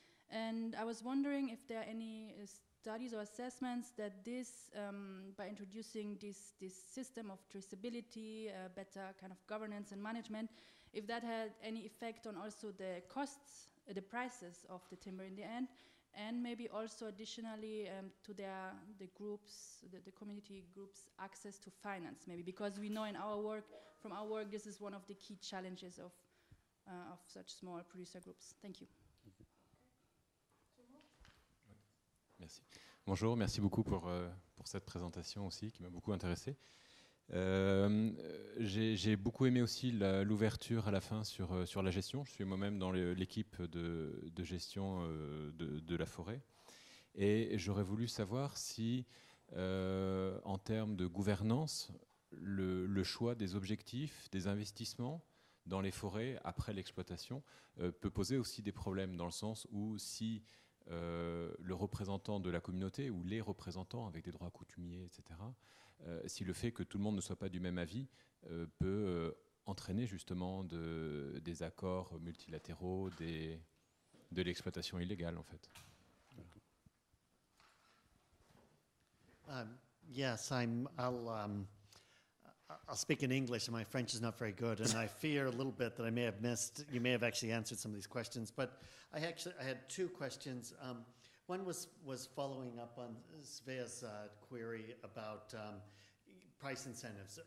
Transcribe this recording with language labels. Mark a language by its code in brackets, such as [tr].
[en] And I was wondering if there are any studies or assessments that this, by introducing this system of traceability, better kind of governance and management, if that had any effect on also the costs, the prices of the timber in the end, and maybe also additionally to the groups, the community groups' access to finance, maybe, because we know from our work, this is one of the key challenges of such small producer groups. Thank you. [fr] Merci. Bonjour, merci beaucoup pour cette présentation aussi qui m'a beaucoup intéressé. J'ai beaucoup aimé aussi l'ouverture à la fin sur la gestion. Je suis moi-même dans l'équipe de gestion de la forêt. Et j'aurais voulu savoir si, en termes de gouvernance, le choix des objectifs, des investissements dans les forêts après l'exploitation peut poser aussi des problèmes, dans le sens où si le représentant de la communauté ou les représentants avec des droits coutumiers, etc., si le fait que tout le monde ne soit pas du même avis peut entraîner justement des accords multilatéraux, de l'exploitation illégale en fait. [en] Yes, I'll speak in English, and my French is not very good, and I fear a little bit that I may have missed. You may have actually answered some of these questions, but I had 2 questions. One was following up on Svea's query about price incentives.